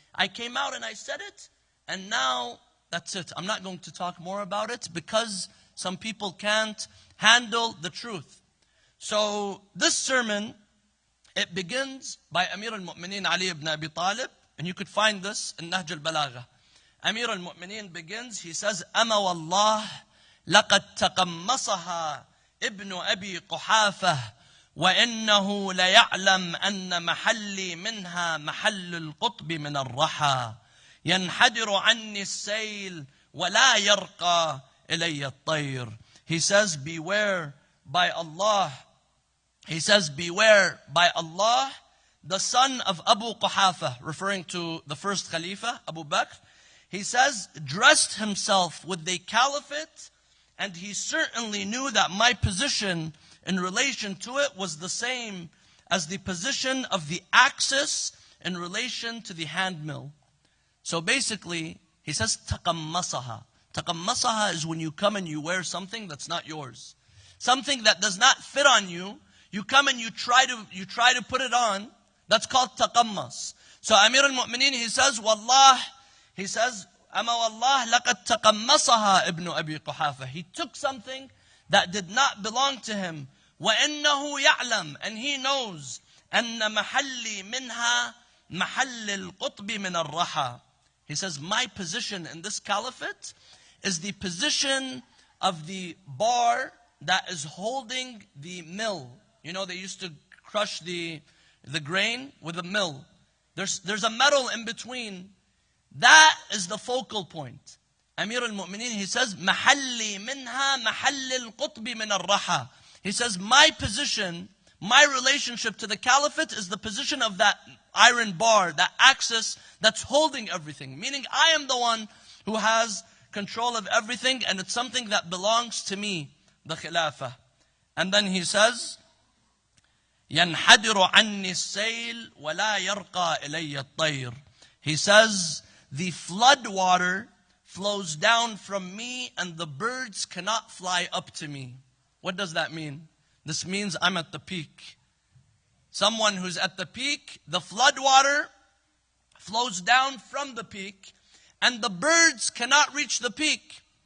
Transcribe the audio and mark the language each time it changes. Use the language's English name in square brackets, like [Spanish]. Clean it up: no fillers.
[English] I came out and I said it, and now that's it. I'm not going to talk more about it because some people can't handle the truth. So this sermon, it begins by Amir al-Mu'mineen Ali ibn Abi Talib, and you could find this in Nahj al-Balagha. [Arabic] Amir al-Mu'mineen [English] begins, he says, [Arabic] Ama wallah, laqad taqammasaha ibn Abi Quhafah, وإنه ليعلم أن محلي منها محل القطب من الرحى ينحدر عني السيل ولا يرقى إلي الطير. [English] He says, beware by Allah. He says, beware by Allah, the son of Abu Quhafa, referring to the first Khalifa, Abu Bakr. He says, dressed himself with the caliphate, and he certainly knew that my position in relation to it was the same as the position of the axis in relation to the hand mill. So basically, he says, taqammasaha. Taqammasaha is when you come and you wear something that's not yours. Something that does not fit on you. You come and you try to put it on, That's called taqammas. So Amir al-Mu'mineen, he says, Wallah, he says, [Arabic] Ama wallah laqad taqammasaha ibn Abi Quhafa. [English] He took something that did not belong to him. [Arabic] وَإِنَّهُ يَعْلَمُ, [English] and he knows, [Arabic] أَنَّ مَحَلِّي مِنْهَا مَحَلِّ الْقُطْبِ مِنَ الرَّحَى. [English] He says, my position in this caliphate is the position of the bar that is holding the mill. You know, they used to crush the grain with a mill. There's a metal in between. That is the focal point. [Arabic] Amir al-Mu'mineen, [English] he says, [Arabic] مَحَلِّي مِنْهَا مَحَلِّ الْقُطْبِ مِنَ الرَّحَى. [English] He says, my position, my relationship to the caliphate is the position of that iron bar, that axis that's holding everything. Meaning I am the one who has control of everything, and it's something that belongs to me, the khilafah. And then he says, [Arabic] يَنْحَدِرُ عَنِّي السَّيْلِ وَلَا يَرْقَى إِلَيَّ الطَّيْرِ. [English] He says, the flood water flows down from me and the birds cannot fly up to me. What does that mean? This means I'm at the peak. Someone who's at the peak, the flood water flows down from the peak and the birds cannot reach the peak.